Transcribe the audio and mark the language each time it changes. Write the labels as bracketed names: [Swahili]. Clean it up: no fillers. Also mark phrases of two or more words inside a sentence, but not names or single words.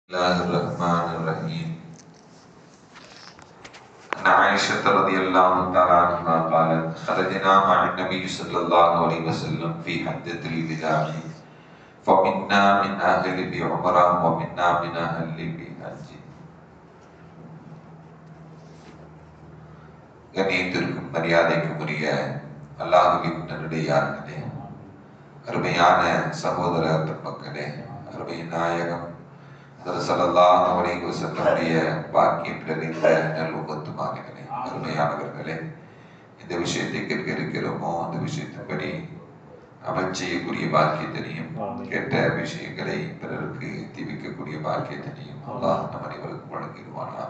[Arabic] الله الرحمن الرحيم. عن عائشة رضي الله تعالى عنها قالت: خرجنا مع النبي صلى الله عليه وسلم في حجة الوداع فمنا من أهل بعمرة ومنا من أهل بحج. [Tamil] கண்ணியத்திற்கும் மரியாதைக்கும் உரிய அல்லாஹ்வின் நல்லடியார்களே, அருமையான சகோதர பெருமக்களே, அருமை நாயகம் [Arabic] صلى الله عليه وسلم [Tamil] பாக்கியம் நிறைந்த நல்லும்மத்துமார்களே, அருமையானவர்களே, இந்த விஷயத்தை கேட்க இருக்கிறோமோ அந்த விஷயத்தின்படி அமல் செய்யக்கூடிய பாக்கியத்தினையும் கேட்ட விஷயங்களை பிறருக்கு தீவிக்கக்கூடிய பாக்கியத்தினையும் அல்லாஹ் நம் அனைவருக்கும் வழங்கிடுவானாக.